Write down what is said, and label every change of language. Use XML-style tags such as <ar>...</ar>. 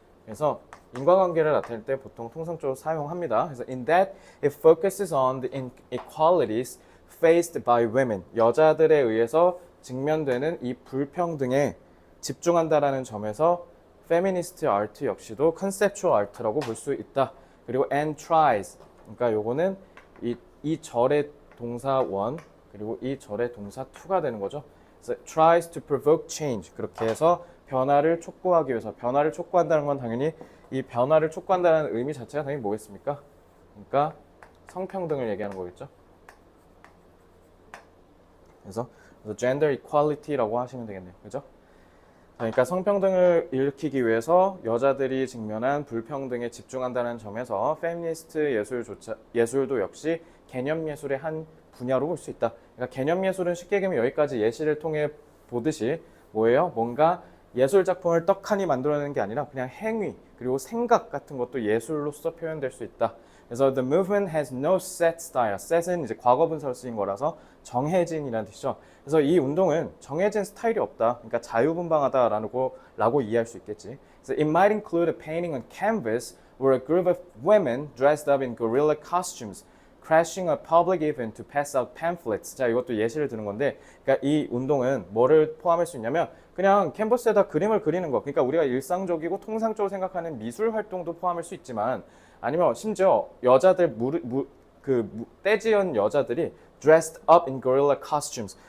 <ko>그래서 인과관계를 나타낼 때 보통 통상적으로 사용합니다. 그래서</ko> <en>in that it focuses on the inequalities faced by women.</en> <ko>여자들에 의해서 직면되는 이 불평등에 집중한다라는 점에서 feminist art 역시도 conceptual art라고 볼 수 있다. 그리고</ko> <en>and tries.</en> <ko>그러니까 요거는 이 절의 동사 원 그리고 이 절의 동사 to가 되는 거죠. 그래서</ko> <en>tries to provoke change.</en> <ko>그렇게 해서 변화를 촉구하기 위해서 변화를 촉구한다는 건 당연히 이 변화를 촉구한다는 의미 자체가 당연히 뭐겠습니까? 그러니까 성평등을 얘기하는 거겠죠. 그래서 gender equality라고 하시면 되겠네요. 그죠? 그러니까 성평등을 일으키기 위해서 여자들이 직면한 불평등에 집중한다는 점에서 페미니스트 예술도 역시 개념 예술의 한 분야로 볼 수 있다. 그러니까 개념 예술은 쉽게 얘기하면 여기까지 예시를 통해 보듯이 뭐예요? 뭔가 예술 작품을 떡하니 만들어내는 게 아니라 그냥 행위 그리고 생각 같은 것도 예술로서 표현될 수 있다. 그래서</ko> <en>the movement has no set style.</en> <ko>set은 이제 과거 분사로 쓰인 거라서 정해진이라는 뜻이죠. 그래서 이 운동은 정해진 스타일이 없다. 그러니까 자유분방하다라고 이해할 수 있겠지. 그래서</ko> <en>it might include a painting on canvas where a group of women dressed up in guerrilla costumes crashing a public event to pass out pamphlets.</en> <ko>자, 이것도 예시를 드는 건데, 그러니까 이 운동은 뭐를 포함할 수 있냐면 그냥 캔버스에다 그림을 그리는 거. 그러니까 우리가 일상적이고 통상적으로 생각하는 미술 활동도 포함할 수 있지만, 아니면 심지어 여자들 떼지은 여자들이</ko> <en>dressed up in gorilla costumes.</en>